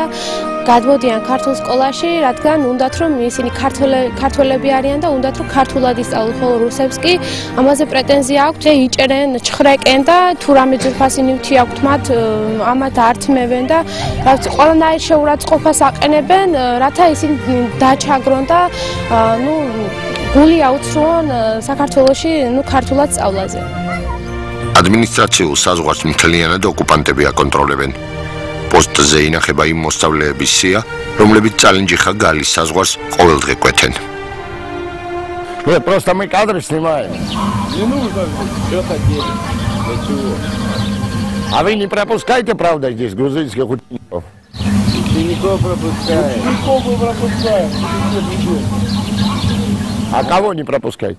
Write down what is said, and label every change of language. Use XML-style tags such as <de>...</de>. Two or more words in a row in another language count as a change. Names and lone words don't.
<ka>გადმოდიან ქართულ სკოლაში, რადგან უნდათ რომ ისინი ქართველები არიან და უნდათ რომ ქართულად ისწავლონ, ხოლო რუსებს კი ამაზე პრეტენზია აქვთ, იჭერენ, ჩხრეკენ და თუ რამე ძვირფასი ნივთი აქვთ მათ, ამათ ართმევენ და ყველანაირ შეურაცხყოფას აყენებენ, რათა ისინი დაჩაგრონ და გული აუცრუონ საქართველოში ქართულად სწავლაზე. ადმინისტრაციულ საზღვარს მთლიანად ოკუპანტები აკონტროლებენ. პოსტზე ინახება იმ მოსწავლეების სია, რომლებიც წალენჯიხა გალის საზღვარს ყოველდღე კვეთენ.</ka> <ru>Просто мы кадры снимаем. Не нужно, что хотели. А вы не пропускаете, правда, здесь грузинских учеников? Учеников пропускаем. Учеников вы пропускаем. А кого не пропускаете?</ru>